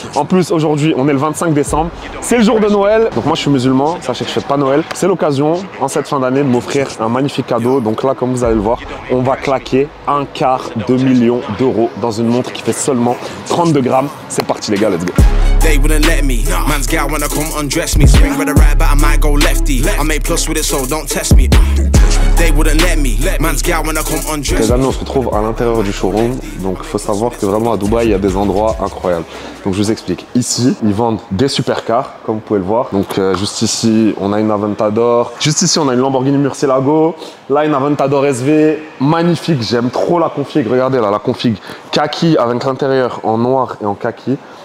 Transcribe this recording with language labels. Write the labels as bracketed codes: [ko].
[fr] En plus, aujourd'hui, on est le 25 décembre. C'est le jour de Noël. Donc moi, je suis musulman. Sachez que je ne fête pas Noël. C'est l'occasion, en cette fin d'année, de m'offrir un magnifique cadeau. Donc là, comme vous allez le voir, on va claquer 1/4 de million d'euros dans une montre qui fait seulement 32 grammes. C'est parti les gars, [en] let's go. They wouldn't let me. Man's gal wanna come undress me. Swing with the right, but I might go lefty. I made plus with it, so don't test me. They wouldn't let me. Man's gal wanna come undress me. [fr] Les amis, on se retrouve à l'intérieur du showroom. Donc, il faut savoir que vraiment à Dubaï, il y a des endroits incroyables. Donc, je vous explique. Ici, ils vendent des supercars, comme vous pouvez le voir. Donc, juste ici, on a une Aventador. Juste ici, on a une Lamborghini Murcielago. Là, une Aventador SV. Magnifique. J'aime trop la config. Regardez là, la config kaki avec l'intérieur en noir et en kaki.